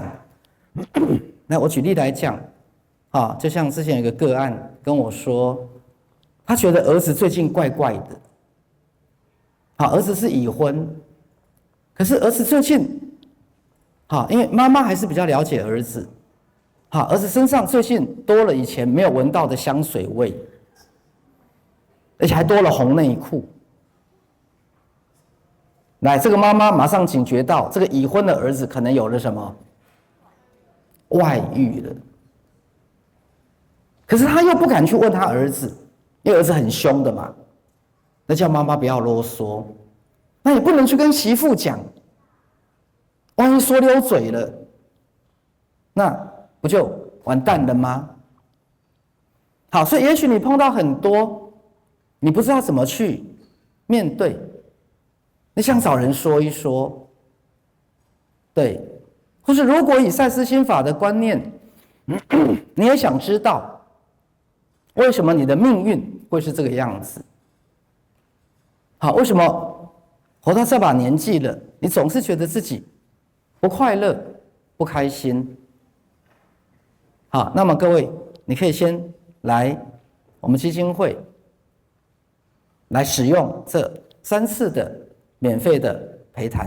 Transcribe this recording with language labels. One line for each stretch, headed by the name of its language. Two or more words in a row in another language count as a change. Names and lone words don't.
Chinese: 那我舉例來講，就像之前有一個個案跟我說，他覺得兒子最近怪怪的，兒子是已婚，可是兒子最近，因為媽媽還是比較了解兒子，兒子身上最近多了以前沒有聞到的香水味，而且還多了紅內褲。來，這個媽媽馬上警覺到，這個已婚的兒子可能有了什麼外遇了。可是他又不敢去問他兒子，因為兒子很兇的嘛，那叫媽媽不要囉嗦。那也不能去跟媳婦講，萬一說溜嘴了，那不就完蛋了嗎？好，所以也許你碰到很多，你不知道怎麼去面對。你想找人說一說，對，或是如果以賽斯心法的觀念，你也想知道為什麼你的命運會是這個樣子？好，為什麼活到這把年紀了，你總是覺得自己不快樂、不開心？好，那麼各位，你可以先來我們基金會來使用這3次的免費的陪談。